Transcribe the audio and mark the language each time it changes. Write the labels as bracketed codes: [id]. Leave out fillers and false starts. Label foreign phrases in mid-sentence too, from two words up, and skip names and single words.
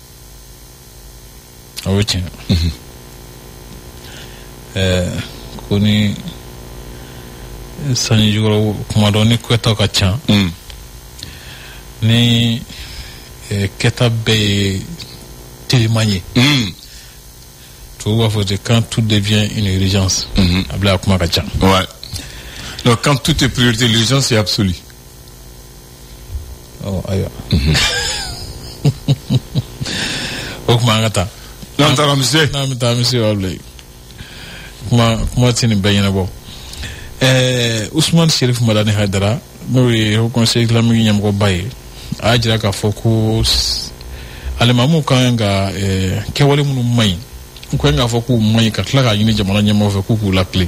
[bm] o ye tiɲɛ ko ni sanji jukɔrɔ kuma dɔ ni kɛtaw ka ca ni kɛta bɛɛ ye teliman ye tubabu b'a fɔ de [fr] quand tout devient une urgence [bm] a bila a kuma ka ca [fr] donc quand tout est priorité l'urgence est absolue [bm] ayiwa o kuma an ka taa n'an taara mise n'an bɛ taa mise wa bilen kuma ti nin bɛɛ ɲɛnabɔ Ousmane Cherif Madani Haidara n'o ye Haut Conseil islamique ɲɛmɔgɔba ye a y'a jira k'a fɔ ko alimamuw kan ka kɛwale minnu man ɲi u kan k'a fɔ k'u man ɲi ka tila k'a ɲini jamana ɲɛmɔgɔw fɛ k'u k'u lakile